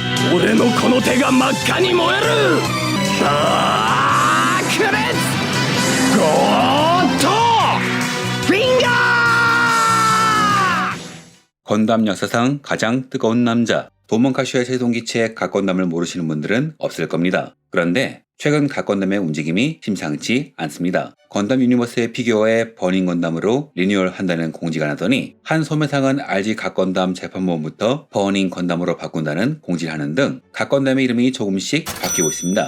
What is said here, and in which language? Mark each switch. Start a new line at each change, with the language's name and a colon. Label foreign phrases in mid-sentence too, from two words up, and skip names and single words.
Japanese: 俺のこの手が真っ赤に燃える。ダークレッツゴーッドフィンガー!
Korean: 건담 역사상 가장 뜨거운 남자, 도몬카쇼의 최종기체의 갓건담을 모르시는 분들은 없을 겁니다. 그런데 최근 갓건담의 움직임이 심상치 않습니다. 건담 유니버스의 피규어에 버닝 건담으로 리뉴얼한다는 공지가 나더니 한 소매상은 RG 갓건담 재판본부터 버닝 건담으로 바꾼다는 공지를 하는 등 갓건담의 이름이 조금씩 바뀌고 있습니다.